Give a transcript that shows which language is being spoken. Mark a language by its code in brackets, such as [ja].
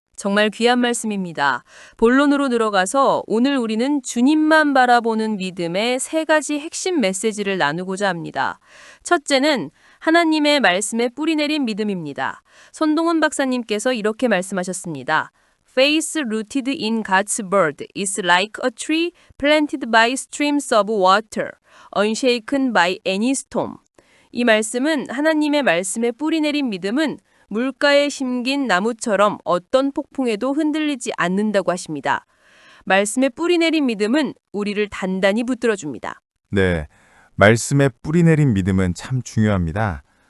[ko] 정말 귀한 말씀입니다. 본론으로 들어가서 오늘 우리는 주님만 바라보는 믿음의 세 가지 핵심 메시지를 나누고자 합니다. 첫째는 하나님의 말씀에 뿌리내린 믿음입니다. 손동훈 박사님께서 이렇게 말씀하셨습니다. [en] Faith rooted in God's word is like a tree planted by streams of water, unshaken by any storm. [ko] 이 말씀은 하나님의 말씀에 뿌리내린 믿음은 물가에 심긴 나무처럼 어떤 폭풍에도 흔들리지 않는다고 하십니다. 말씀에 뿌리내린 믿음은 우리를 단단히 붙들어줍니다. 네, 말씀에 뿌리내린 믿음은 참 중요합니다.